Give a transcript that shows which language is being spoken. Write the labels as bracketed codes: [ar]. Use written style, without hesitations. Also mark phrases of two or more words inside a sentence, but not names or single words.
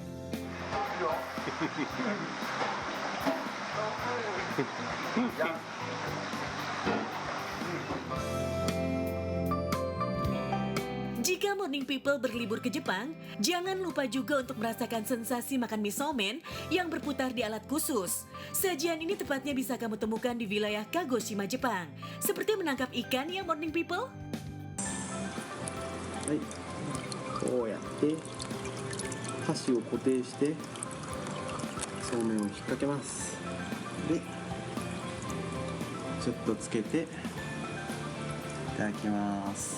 [id] Jika Morning People berlibur ke Jepang, jangan lupa juga untuk merasakan sensasi makan misomen yang berputar di alat khusus. Sajian ini tepatnya bisa kamu temukan di wilayah Kagoshima, Jepang. Seperti menangkap ikan ya Morning People? [ja] はい、こうやって箸を固定してそうめんを引っ掛けますでちょっとつけていただきます